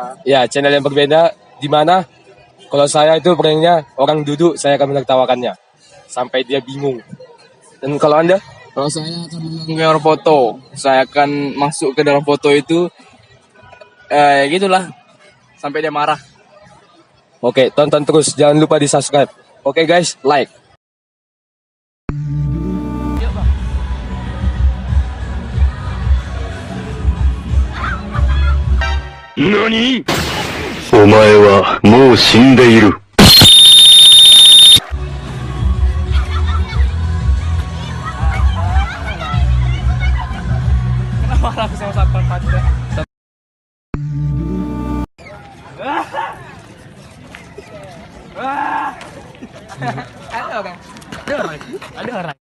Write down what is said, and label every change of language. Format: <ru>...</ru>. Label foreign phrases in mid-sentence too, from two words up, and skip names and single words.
<id>ya, channel yang berbeda, dimana kalau saya itu pranknya orang duduk, saya akan menertawakannya sampai dia bingung. Dan kalau Anda? Kalau saya akan mengambil foto, saya akan masuk ke dalam foto itu, gitulah, sampai dia marah. Oke, tonton terus, jangan lupa di subscribe. Oke guys, like. NANI?</id> <ja>お前はもう死んでいる。</ja> <id>Kenapa marah sama satpam pada? Ada orang.</id>